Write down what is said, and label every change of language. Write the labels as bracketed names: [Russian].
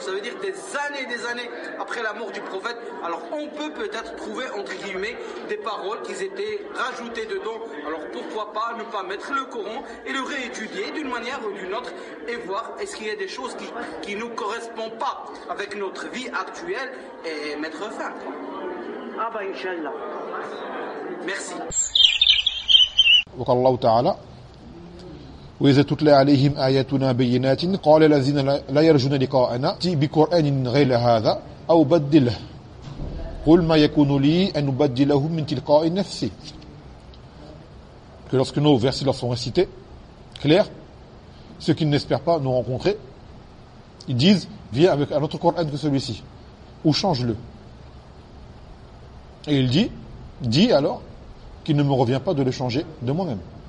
[French] Ça veut dire des années après la mort du prophète. Alors on peut peut-être trouver, entre guillemets, des paroles qui étaient rajoutées dedans. Alors pourquoi pas ne pas mettre le Coran et le réétudier d'une manière ou d'une autre et voir est-ce qu'il y a des choses qui ne nous correspondent pas avec notre vie actuelle et mettre fin. Ah bah Inch'Allah. Merci. [Arabic] وقال الله تعالى وإذا تتلى عليهم آياتنا بينات قال الذين لا يرجون لقاءنا أتي بقرآن غير هذا أو بدله قل ما يكون لي أن أبدله من تلقاء نفسي. [French] Que lorsque nos versets leur sont récités, clairs, ceux qui n'espèrent pas nous rencontrer, ils disent, viens avec un autre Coran que celui-ci, ou change-le. Et il dit, dis alors, qu'il ne me revient pas de le changer de moi-même.